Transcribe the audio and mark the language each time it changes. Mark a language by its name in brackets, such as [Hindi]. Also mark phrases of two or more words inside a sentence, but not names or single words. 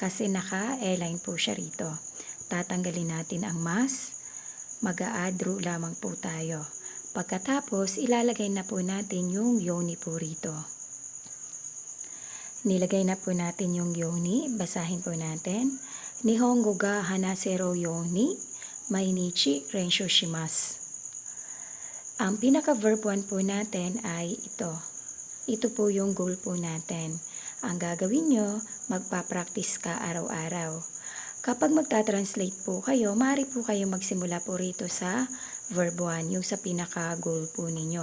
[Filipino] Kasi naka-align po siya rito. Tatanggalin natin ang mas, mag-a-add ru lamang po tayo. Pagkatapos, ilalagay na po natin yung yoni po rito. Nilagay na po natin yung yoni. Basahin po natin. [Japanese] 日本語が話せるように、毎日練習します. [Filipino] Ang pinaka-verb 1 po natin ay ito. Ito po yung goal po natin. Ang gagawin nyo, magpa-practice ka araw-araw. Kapag magta-translate po kayo, maaari po kayo magsimula po rito sa verb 1, yung sa pinaka-goal po ninyo.